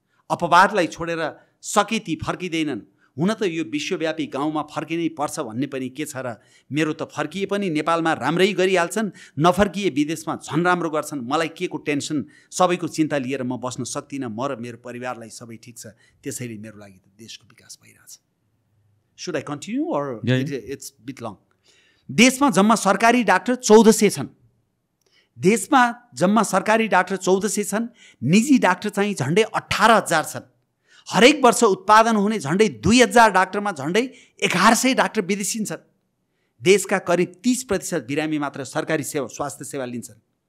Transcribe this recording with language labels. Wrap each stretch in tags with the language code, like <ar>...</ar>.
<ne>अपवादलाई छोडेर सके ती फर्किँदैनन्। हुन त यो विश्वव्यापी गाउँमा फर्किनै पर्छ भन्ने पनि के छ र? मेरो त फर्किए पनि नेपालमा राम्रै गरिहाल्छन्, नफर्किए विदेशमा झन् राम्रो गर्छन्। मलाई के को टेन्सन? सबैको चिन्ता लिएर म बस्न सक्दिनँ। म र मेरो परिवारलाई सबै ठिक छ, त्यसैले मेरो लागि त देशको विकास भइरहेछ।</ne> <en>Should I continue or it's a bit long?</en> <ne>देशमा जम्मा सरकारी डाक्टर 1400 छन्। देशमा जम्मा सरकारी डाक्टर 1400 छन्। निजी डाक्टर चाहिँ झन्डै 18,000 छन्। हरेक वर्ष उत्पादन हुने झन्डै 2000 डाक्टरमा झन्डै 1100 डाक्टर विदेशी छन्। देशका करिब 30% बिरामी मात्र सरकारी स्वास्थ्य सेवा लिन्छन्।</ne>